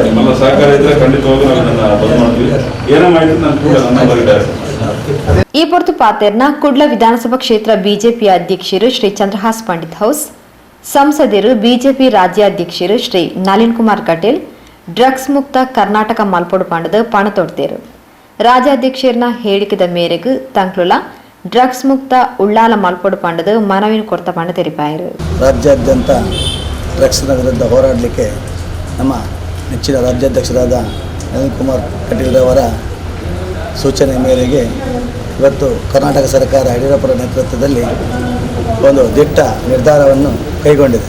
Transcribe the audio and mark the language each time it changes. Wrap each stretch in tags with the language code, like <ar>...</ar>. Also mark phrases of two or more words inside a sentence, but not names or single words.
<kn>ನಿಮ್ಮೆಲ್ಲ ಸಹಕಾರ ಇದ್ರೆ ಖಂಡಿತವಾಗೂ ನಾವು ಇದನ್ನು ಬಂದ್ ಮಾಡ್ತೀವಿ. ಏನೋ ಮಾಡಿದ್ರು ನಾನು ಕೂಡ ನನ್ನ ಬರೀತಾರೆ.</kn> <tcy>ಈ ಪೊರ್ತು ಪಾತೆರ್ನ ಕುಡ್ಲ ವಿಧಾನಸಭಾ ಕ್ಷೇತ್ರ ಬಿಜೆಪಿ ಅಧ್ಯಕ್ಷರು ಶ್ರೀ ಚಂದ್ರಹಾಸ್ ಪಂಡಿತ್ ಹೌಸ್, ಸಂಸದರು ಬಿಜೆಪಿ ರಾಜ್ಯಾಧ್ಯಕ್ಷರು ಶ್ರೀ ನಳಿನ್ ಕುಮಾರ್ ಕಟೇಲ್ ಡ್ರಗ್ಸ್ ಮುಕ್ತ ಕರ್ನಾಟಕ ಮಲ್ಪೊಡು ಪಂಡದ ಪಣ ತೊಡ್ತೇರು. ರಾಜ್ಯಾಧ್ಯಕ್ಷರನ ಹೇಳಿಕೆದ ಮೇರೆಗೆ ತಂಕ್ಲುಲ ಡ್ರಗ್ಸ್ ಮುಕ್ತ ಉಳ್ಳಾಲ ಮಲ್ಪೊಡು ಪಂಡದ ಮನವಿನ ಕೊರ್ತ ಪಂಡ ತೆರಿಪಾಯರು.</tcy> <kn>ರಾಜ್ಯಾದ್ಯಂತ ಡ್ರಗ್ಸ್ನ ವಿರುದ್ಧ ಹೋರಾಡಲಿಕ್ಕೆ ನಮ್ಮ ನೆಚ್ಚಿನ ರಾಜ್ಯಾಧ್ಯಕ್ಷರಾದ ನಳಿನ್ ಕುಮಾರ್ ಕಟೀಲ್ ಅವರ ಸೂಚನೆ ಮೇರೆಗೆ ಇವತ್ತು ಕರ್ನಾಟಕ ಸರ್ಕಾರ ಯಡಿಯೂರಪ್ಪರ ನೇತೃತ್ವದಲ್ಲಿ ಒಂದು ದಿಟ್ಟ ನಿರ್ಧಾರವನ್ನು ಕೈಗೊಂಡಿದೆ.</kn>